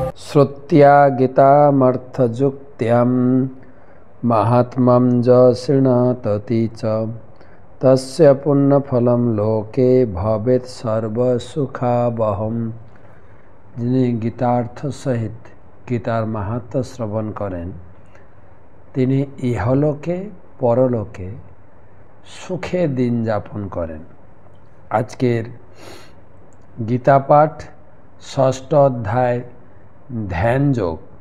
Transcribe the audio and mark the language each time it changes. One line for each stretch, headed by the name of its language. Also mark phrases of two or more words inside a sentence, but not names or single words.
Sanskrit: श्रुत्या गीतामर्थजुक्त्यां महात्म्यं च शृणोति च तस्य पुण्यफलं लोके भवेत् सर्वसुखावहम्।
Bangla: যিনি গীতার্থ সহিত গীতার মাহাত্ম্য শ্রবণ করেন তিনি ইহলোকে পরলোকে সুখে দিন যাপন করেন। আজকের গীতা পাঠ ষষ্ঠ অধ্যায় ধ্যান যোগ।